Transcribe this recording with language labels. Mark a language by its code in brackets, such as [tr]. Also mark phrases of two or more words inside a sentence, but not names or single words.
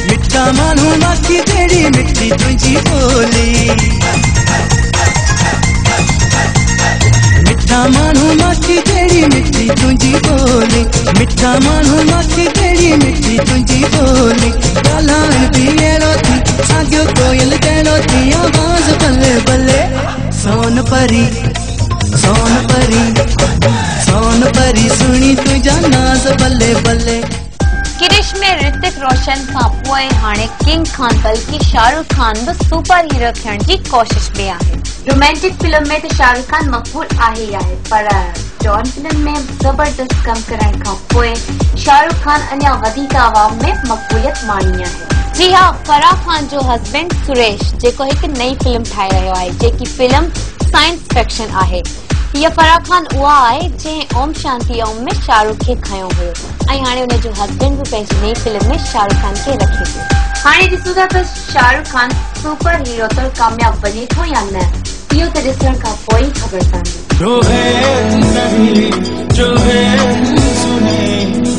[sd] मिठा माण्हू माखी जहिड़ी मिठी तुंहिंजी ॿोली, मिठा माण्हू माखी जहिड़ी मिठी तुंहिंजी ॿोली, मिठा माण्हू माखी जहिड़ी मिठी तुंहिंजी ॿोली। ॻाल्हाइण बि अहिड़ो थी, साॻियो कोयल जहिड़ो थी, आवाज़ बल्ले बल्ले। सोन परी सोन परी सोन परी सुणी तुंहिंजा नाज़ बल्ले बल्ले। क्रिश में ऋतिक रोशन खां पोइ हाणे किंग खान बल्कि शाहरुख खान बि [en] super hero [sd] थियण जी कोशिश में आहे। रोमांटिक फिल्म में त शाहरुख खान मक़बूल आहे ई आहे, पर डॉन फिल्म में जबरदस्त कम करण खां पोइ शाहरुख खान अञा वधीक आवाम में मक़बूलियत माणी आहे। जी हाँ, फराह खान जो हस्बैंड सुरेश, जेको हिकु नई फिल्म ठाहे रहियो आहे, जेकी फिल्म [en] science fiction [sd] आहे। हीअ फराह खान उहा आहे जंहिं ओम शांति ओम में शाहरुख खे खयो हुयो ऐं हाणे हुनजो हस्बैंड बि पंहिंजी नई फिल्म में शाहरुख खान खे रखे थो। हाणे ॾिसूं था त शाहरुख खान [en] super hero [sd] तो कामयाब बने थो या न, इहो त ॾिसण खां पोइ ई ख़बर पवंदी।